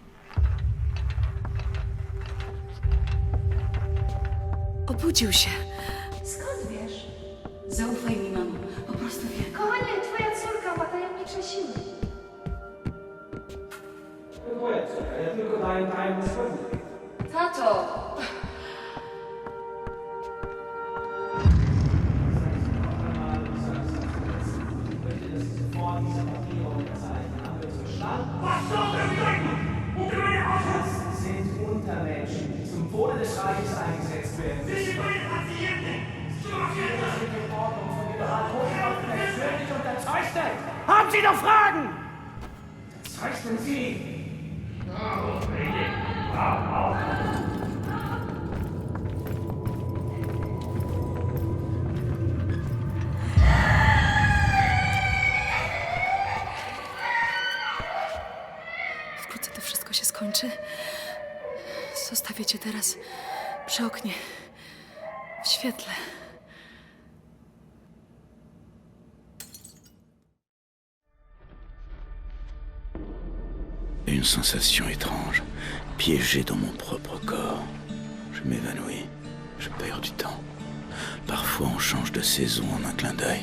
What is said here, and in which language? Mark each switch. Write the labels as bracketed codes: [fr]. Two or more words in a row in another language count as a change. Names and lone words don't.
[pl] Obudził się. Skąd wiesz? Zaufaj mi, mamo. Po prostu wiem. Kochanie, twoja córka ma tajemnicze siły. Twoja córka, ja tylko daję tajemne spełnienie. Tato! [de] Sind Untermenschen, die zum Wohle des Reiches eingesetzt werden. Sie sind Patienten! Die Ordnung von Liberal-Hochschaften persönlich unterzeichnet! Haben Sie noch Fragen? Zeichnen Sie! [pl] Wkrótce to wszystko się skończy. Zostawię cię teraz przy oknie, w świetle. [fr] Une sensation étrange, piégée dans mon propre corps. Je m'évanouis, je perds du temps. Parfois on change de saison en un clin d'œil.